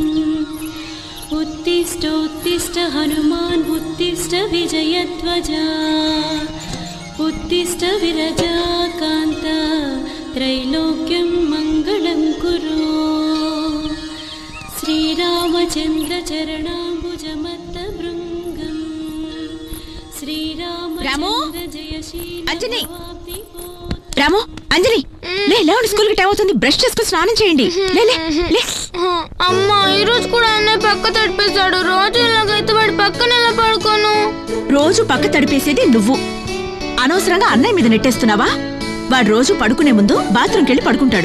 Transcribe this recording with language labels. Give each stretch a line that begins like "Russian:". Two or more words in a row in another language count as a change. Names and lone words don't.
Sanskrit: उत्तिष्ठोत्तिष्ठ हनुमान् उत्तिष्ठ विजयध्वजा उत्तिष्ठ विरजाकान्त त्रैलोक्यं मङ्गलं कुरु श्रीरामचन्द्र चरणाम्बुजमत्तभृङ्गम् श्रीरामचन्द्र जयशील
Telugu: अंजनी रामो अंजनी లే లేవండి స్కూల్ కి టైం అవుతుంది బ్రష్ చేసుకొని స్నానం చేయండి లే లే లే అమ్మా ఈ రోజు కూడా అన్నయ్య పక్క తడిపేశాడు రోజు ఇలాగైతే వాడి పక్కన ఎలా పడుకోను రోజు పక్క తడిపేసేది నువ్వు అనవసరంగా అన్నయ్య మీద నెట్టేస్తున్నావా వాడు రోజు పడుకునే ముందు బాత్రూంకి వెళ్ళి పడుకుంటాడు